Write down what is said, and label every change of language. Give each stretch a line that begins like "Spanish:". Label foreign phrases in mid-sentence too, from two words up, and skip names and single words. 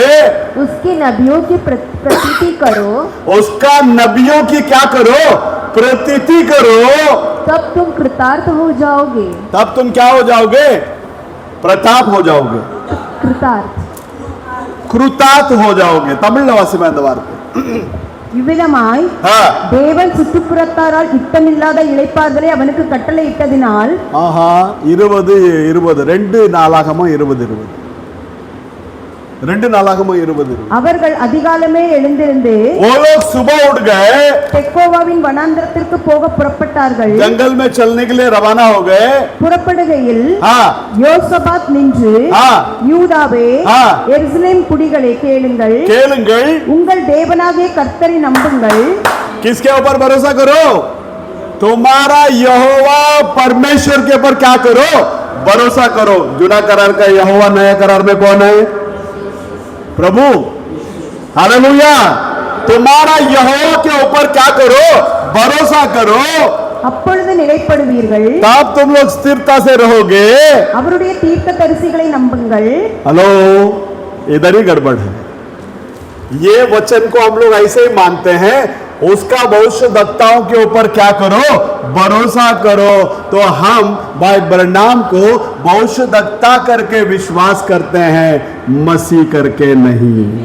Hindi: उसके नबियों की प्रतीति करो, उसका नबियों की क्या करो? प्रतीति करो। तब तुम कृतार्थ हो जाओगे। तब तुम क्या हो जाओगे? प्रताप हो जाओगे, कृतार्थ, कृतार्थ हो जाओगे.
Tamil: தமிழ்ல வாசிமா இந்த வார்த்தை. இவ்விதமாய் தேவன் சுற்றுப்புறத்தாரால் யுத்தமில்லாத இளைப்பாறுதலை அவனுக்கு கட்டளையிட்டதினால். ஆஹா, 20 2 நாளாகமோ 20 2 நாளாகமோ 20 அவர்கள் அதிகாலமே எழுந்திருந்து
Hindi: वो लोग सुबह उठ गए,
Tamil: தெக்கோவாவின் வனாந்திரத்திற்கு போக புறப்பட்டார்கள்.
Hindi: जंगल में चलने के लिए रवाना हो गए.
Tamil: புறப்படுகையில்
Hindi: हाँ,
Tamil: யோசபாத் நின்று, யூதாவே, எருசலேம் குடிகளே கேளுங்கள், கேளுங்கள், உங்கள் தேவனாகிய கர்த்தரை நம்புங்கள்.
Hindi: किसके ऊपर भरोसा करो? तुम्हारा यहोवा परमेश्वर के ऊपर क्या करो? भरोसा करो. जुना करार का यहोवा, नया करार में कौन है? प्रभु. हालेलुया. तुम्हारा यहोवा के ऊपर क्या करो? भरोसा करो.
Tamil: அப்பொழுது நிலைப்படுவீர்கள்.
Hindi: तब तुम लोग स्थिरता से रहोगे.
Tamil: அவருடைய தீர்க்கதரிசிகளை நம்புங்கள்.
Hindi: हेलो, इधर ही गड़बड़ है. ये वचन को हम लोग ऐसे ही मानते हैं. उसका भविष्यद्वक्ताओं के ऊपर क्या करो? भरोसा करो. तो हम भाई ब्रनाम को भविष्यद्वक्ता करके विश्वास करते हैं, मसीह करके नहीं.